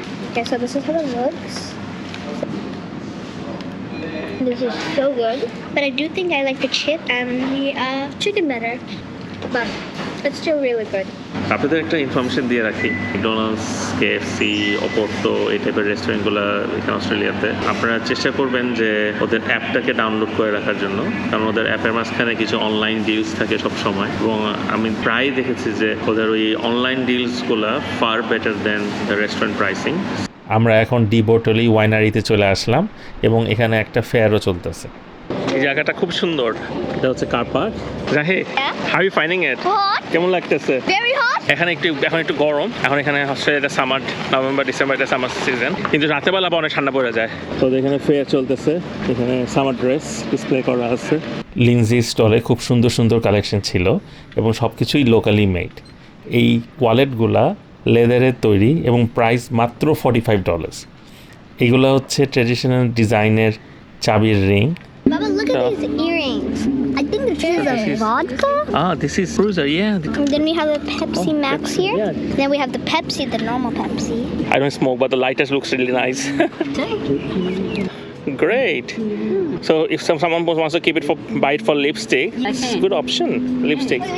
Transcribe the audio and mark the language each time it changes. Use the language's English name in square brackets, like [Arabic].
[English] Okay, so this is how it looks. This is so good. But I do think I like the chip and the chicken better. But it's still really good. [Bangla] আপনাদের একটা information দিয়ে রাখি, McDonald's, KFC, অপোর্তো এই টাইপের রেস্টুরেন্টগুলো এখানে অস্ট্রেলিয়াতে আপনারা চেষ্টা করবেন যে ওদের অ্যাপটাকে ডাউনলোড করে রাখার জন্য, কারণ ওদের অ্যাপের মাঝখানে কিছু অনলাইন ডিলস থাকে সব সময়, এবং আমি প্রায় দেখেছি যে ওদের ওই online ডিলসগুলো [English] Far better than the restaurant pricing. [Bangla] আমরা এখন ডি বোটলি ওয়াইনারিতে চলে আসলাম এবং এখানে একটা ফেয়ারও চলতেছে। এই জায়গাটা খুব সুন্দর। এটা হচ্ছে কার পার্ক। রাহে, [English] How you finding it? [Bangla] কেমন লাগতেছে? [English] Very hot. [Bangla] এখন একটু গরম। এখন এখানে অস্ট্রেলিয়াতে সামার, নভেম্বর ডিসেম্বর এটা সামার সিজন, কিন্তু রাতেবেলা অনেক ঠান্ডা পড়ে যায়। তো এখানে ফেয়ার চলতেছে, এখানে সামার ড্রেস ডিসপ্লে করা আছে। লিনজি স্টলে খুব সুন্দর সুন্দর কালেকশন ছিল এবং সব কিছুই লোকালি মেড। এই ওয়ালেটগুলা লেদারের তৈরি এবং প্রাইস মাত্র $45। এগুলো হচ্ছে ট্রেডিশনাল ডিজাইনের চাবির ring. [English] Baba, look at these earrings. I think this is a vodka. This is Cruiser, yeah. And then we have the Pepsi Max here. Yeah. Then we have the Pepsi, the normal Pepsi. I don't smoke, but the lighters looks really nice. Great. So if someone wants to keep it buy it for lipstick, it's a good option, lipstick.